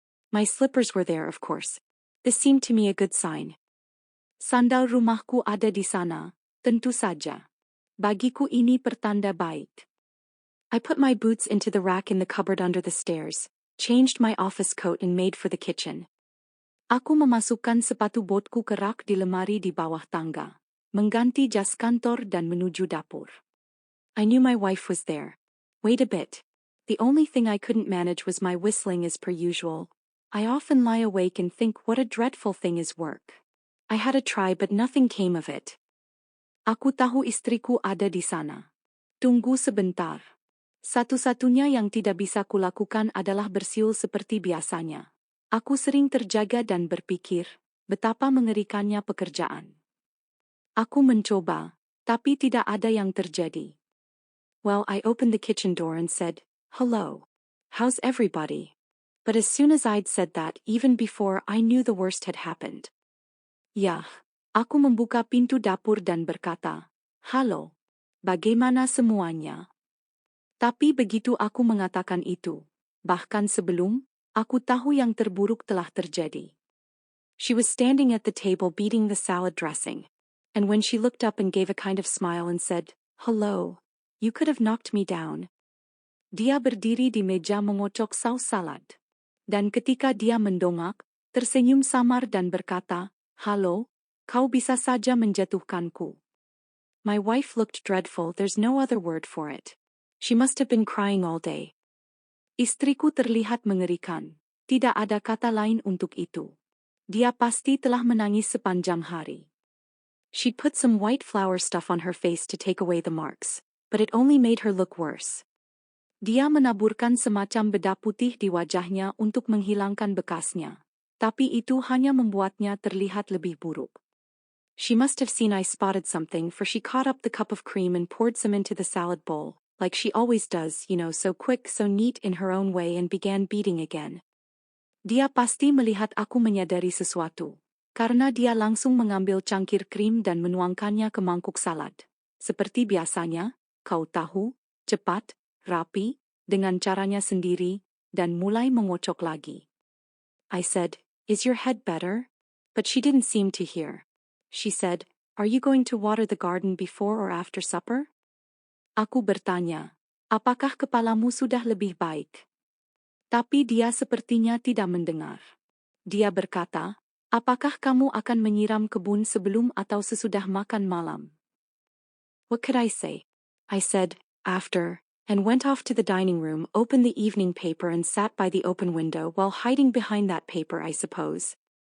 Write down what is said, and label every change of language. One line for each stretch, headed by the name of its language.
English: My slippers were there, of course. This seemed to me a good sign.
Indonesian: Sandal rumahku ada di sana, tentu saja. Bagiku ini pertanda baik.
English: I put my boots into the rack in the cupboard under the stairs, changed my office coat and made for the kitchen.
Indonesian: Aku memasukkan sepatu botku ke rak di lemari di bawah tangga, mengganti jas kantor dan menuju dapur.
English: I knew my wife was there. Wait a bit. The only thing I couldn't manage was my whistling as per usual. I often lie awake and think what a dreadful thing is work. I had a try but nothing came of it.
Indonesian: Aku tahu istriku ada di sana. Tunggu sebentar. Satu-satunya yang tidak bisa kulakukan adalah bersiul seperti biasanya. Aku sering terjaga dan berpikir, betapa mengerikannya pekerjaan. Aku mencoba, tapi tidak ada yang terjadi.
English: Well, I opened the kitchen door and said, "Hello. How's everybody?" But as soon as I'd said that, even before I knew the worst had happened.
Indonesian: Yah, aku membuka pintu dapur dan berkata, "Halo. Bagaimana semuanya?" Tapi begitu aku mengatakan itu, bahkan sebelum, aku tahu yang terburuk telah terjadi.
English: She was standing at the table beating the salad dressing, and when she looked up and gave a kind of smile and said, "Hello, you could have knocked me down."
Indonesian: Dia berdiri di meja mengocok saus salad. Dan ketika dia mendongak, tersenyum samar dan berkata, "Halo, kau bisa saja menjatuhkanku."
English: My wife looked dreadful, there's no other word for it. She must have been crying all day.
Indonesian: Istriku terlihat mengerikan. Tidak ada kata lain untuk itu. Dia pasti telah menangis sepanjang hari.
English: She'd put some white flour stuff on her face to take away the marks, but it only made her look worse.
Indonesian: Dia menaburkan semacam bedak putih di wajahnya untuk menghilangkan bekasnya, tapi itu hanya membuatnya terlihat lebih buruk.
English: She must have seen I spotted something, for she caught up the cup of cream and poured some into the salad bowl, like she always does, so quick, so neat in her own way, and began beating again.
Indonesian: Dia pasti melihat aku menyadari sesuatu, karena dia langsung mengambil cangkir krim dan menuangkannya ke mangkuk salad. Seperti biasanya, kau tahu, cepat, rapi, dengan caranya sendiri, dan mulai mengocok lagi.
English: I said, "Is your head better?" But she didn't seem to hear. She said, "Are you going to water the garden before or after supper?"
Indonesian: Aku bertanya, "Apakah kepalamu sudah lebih baik?" Tapi dia sepertinya tidak mendengar. Dia berkata, "Apakah kamu akan menyiram kebun sebelum atau sesudah makan malam?"
English: What could I say? I said, "After," and went off to the dining room, opened the evening paper and sat by the open window while hiding behind that paper, I suppose.